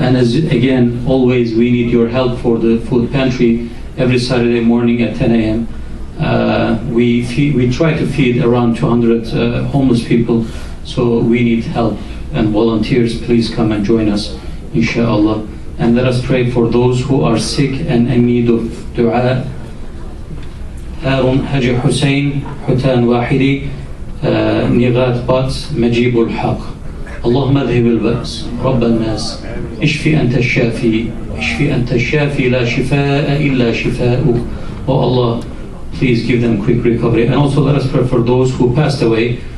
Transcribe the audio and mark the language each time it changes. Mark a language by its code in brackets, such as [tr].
[en] And as again, always we need your help for the food pantry every Saturday morning at 10 a.m. We try to feed around 200 homeless people, so we need help and volunteers, please come and join us, inshallah. And let us pray for those who are sick and in need of dua. [ar] هارون حاجي حسين حتان واحدي نغات بات مجيب الحق. اللهم اذهب البأس رب الناس اشفي أنت الشافي اشفي أنت الشافي لا شفاء إلا شفاؤك. [en] Oh Allah, please give them quick recovery. And also let us pray for those who passed away.